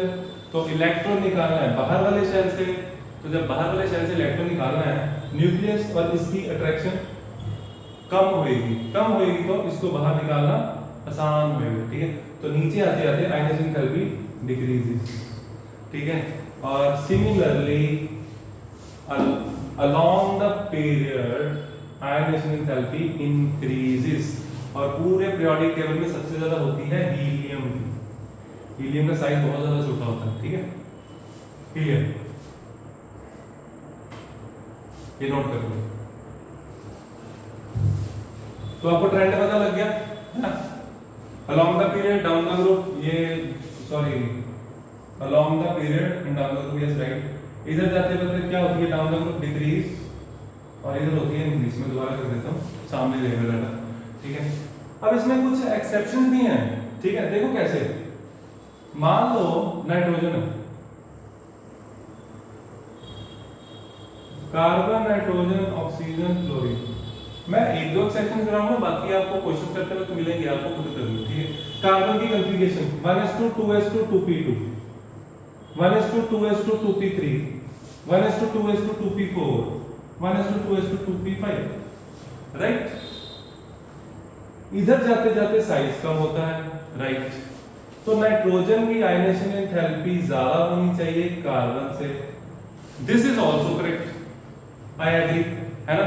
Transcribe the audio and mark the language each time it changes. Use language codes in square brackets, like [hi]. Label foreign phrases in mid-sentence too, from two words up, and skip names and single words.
[hi] तो इलेक्ट्रॉन निकालना है बाहर वाले शेल से, तो जब बाहर वाले शेल से इलेक्ट्रॉन निकालना है, न्यूक्लियस और इसकी अट्रैक्शन कम होएगी तो इसको बाहर निकालना आसान होएगा, ठीक है। तो नीचे आते आते [en] ionization enthalpy decreases, [hi] ठीक है। और सिमिलरली [en] along the period ionization enthalpy increases, [hi] और पूरे [en] periodic table [hi] में सबसे ज्यादा होती है हीलियम। हीलियम का साइज बहुत ज्यादा छोटा होता है, ठीक है। क्लियर, ये नोट कर लो। तो आपको ट्रेंड पता लग गया है ना। [en] along the period down the group, [hi] ये सॉरी [en] along the period and down the group, yes right। [hi] इधर जाते वक्त क्या होती है, [en] down the group decrease, [hi] और इधर होती है इंक्रीज। मैं दोबारा कर देता हूँ, सामने देख लेना, ठीक है। अब इसमें कुछ एक्सेप्शन भी हैं, ठीक है। देखो कैसे, मान लो नाइट्रोजन है, कार्बन, नाइट्रोजन, ऑक्सीजन, क्लोरीन। मैं 1-2 एक्सेप्शन कराऊंगा, बाकी आपको क्वेश्चन करते वक्त मिलेंगे, आपको खुद करनी, ठीक है। कार्बन की कॉन्फ़िगरेशन 1s2 2s2 2p2 1s2 2s2 2p3 1s2 2s2 2p4 1s2 2s2 2p5, राइट। इधर जाते जाते साइज कम होता है, राइट। तो नाइट्रोजन की [en] ionization enthalpy [hi] ज्यादा होनी चाहिए कार्बन से। [en] this is also correct, I agree, [hi] है ना।